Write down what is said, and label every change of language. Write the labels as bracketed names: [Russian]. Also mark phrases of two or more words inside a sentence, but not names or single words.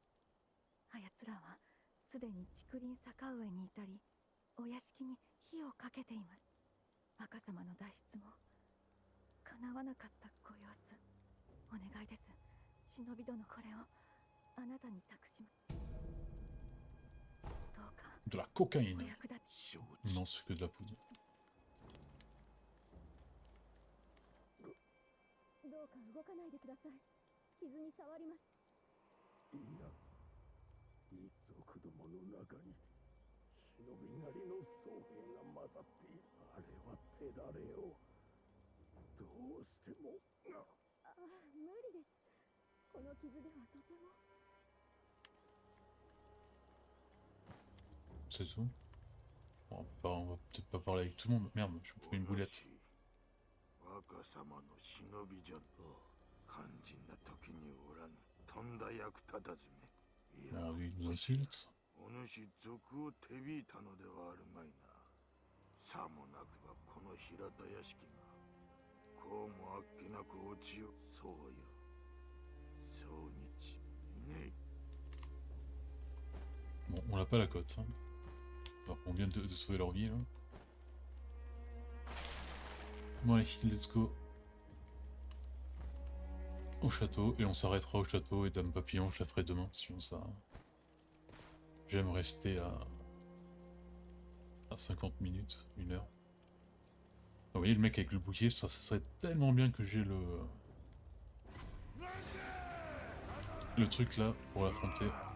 [Japanese] あやつらはすでに竹林坂上にいたり、お屋敷に火をかけています。若様の脱出も叶わなかったご様子。お願いです。忍び殿、これをあなたに託します。 [French] De la cocaïne. Non, c'est que de la poudre. [Japanese] どうか動かないでください。傷に触ります。いや、一族どもの中に忍びなりの僧兵が混ざっている。あれは手だれよ。どうしても。ああ、無理です。この傷ではとても。 [French] C'est tout. Bon, on va peut-être pas parler avec tout le monde. Merde, je me fais une boulette. Bon, lui, il nous insulte. 'Bon, on n'a pas la cote, hein. Alors qu'on vient de sauver leur vie, là. Bon allez, [English] let's go. [French] Au château, et on s'arrêtera au château, et Dame Papillon, je la ferai demain, sinon ça... J'aime rester à 50 minutes, 1 heure. Vous voyez le mec avec le bouclier, ça serait tellement bien que j'ai le truc là pour l'affronter.